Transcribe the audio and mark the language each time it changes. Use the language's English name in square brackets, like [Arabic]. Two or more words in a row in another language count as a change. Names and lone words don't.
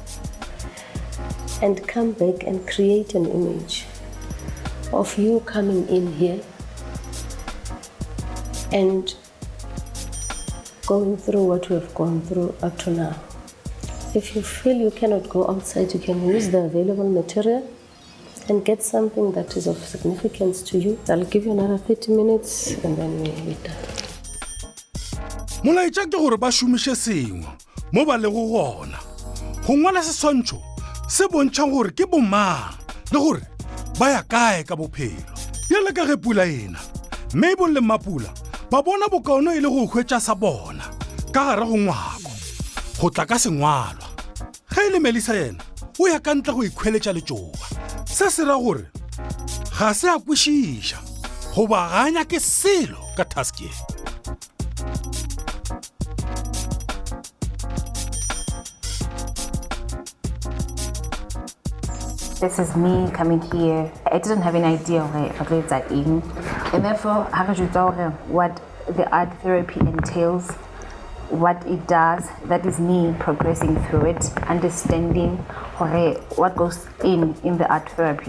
[English] And come back and create an image of you coming in here and going through what we have gone through up to now. If you feel you cannot go outside, you can use the available material and get something that is of significance to you. I'll give you another 30 minutes and then we're done. [Northern Sotho] Molaetša ke gore ba šomiše sengwe mo ba lego gona go ngwala seswantšho se bontšhang gore ke bomang le gore ba ya kae ka bophelo. Bjale ka ge pula ena Mabel le Mapula ba bona bokaone e le go hwetša sa bona ka gare go ngwako go tla ka sengwalwa. Ge e le Melissa yena o ya ka ntle go ikhweletša letšoba se se ra gore ga se a kwešiša go ba ganya ke selo ka task ye. [English] This is me coming here. I didn't have any idea where it's at in. And therefore, what the art therapy entails, what it does, that is me progressing through it, understanding what goes in the art therapy.